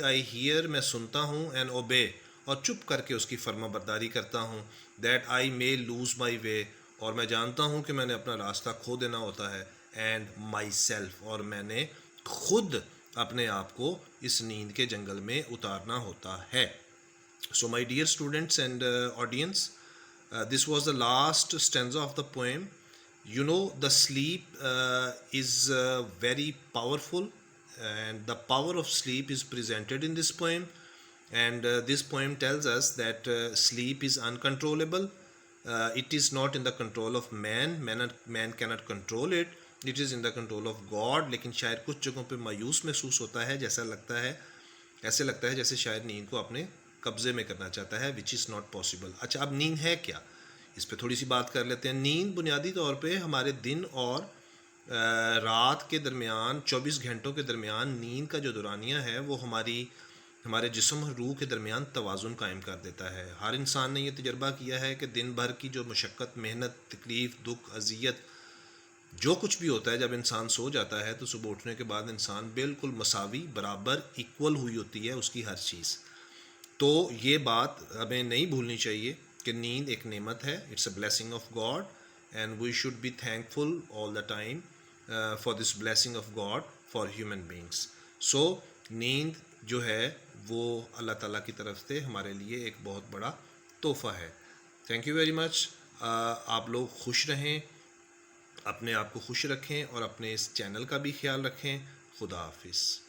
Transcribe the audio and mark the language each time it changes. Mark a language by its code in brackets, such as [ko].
[en] I hear, [ur] میں سنتا ہوں. [en] and obey, [ur] اور چپ کر کے اس کی فرما برداری کرتا ہوں. [en] that I may lose my way, [ur] اور میں جانتا ہوں کہ میں نے اپنا راستہ کھو دینا ہوتا ہے. [en] and myself, [ur] اور میں نے خود اپنے آپ کو اس نیند کے جنگل میں اتارنا ہوتا ہے. [en] So my dear students and audience, this was the last stanza of the poem. You know, the sleep is very powerful, and the power of sleep is presented in this poem. And this poem tells us that sleep is uncontrollable. It is not in the control of man. Man cannot control it. It is in the control of God. [ur] لیکن شاعر کچھ جگہوں پہ مایوس محسوس ہوتا ہے، ایسے لگتا ہے جیسے شاعر نیند کو اپنے قبضے میں کرنا چاہتا ہے، [en] which is not possible. [ur] اچھا، اب نیند ہے کیا؟ اس پہ تھوڑی سی بات کر لیتے ہیں. نیند بنیادی طور پہ ہمارے دن اور رات کے درمیان 24 گھنٹوں کے درمیان نیند کا جو دورانیہ ہے وہ ہمارے جسم اور روح کے درمیان توازن قائم کر دیتا ہے. ہر انسان نے یہ تجربہ کیا ہے کہ دن بھر کی جو مشقت، محنت، تکلیف، دکھ، اذیت، جو کچھ بھی ہوتا ہے، جب انسان سو جاتا ہے تو صبح اٹھنے کے بعد انسان بالکل مساوی، برابر، ایکول ہوئی ہوتی ہے اس کی ہر چیز. تو یہ بات ہمیں نہیں بھولنی چاہیے کہ نیند ایک نعمت ہے. [en] It's a blessing of God and we should be thankful all the time. for this blessing of God for human beings. [ur] So نیند جو ہے وہ اللہ تعالیٰ کی طرف سے ہمارے لیے ایک بہت بڑا تحفہ ہے. [en] Thank you very much. [ur] آپ لوگ خوش رہیں, اپنے آپ کو خوش رکھیں اور اپنے اس چینل کا بھی خیال رکھیں. خدا حافظ.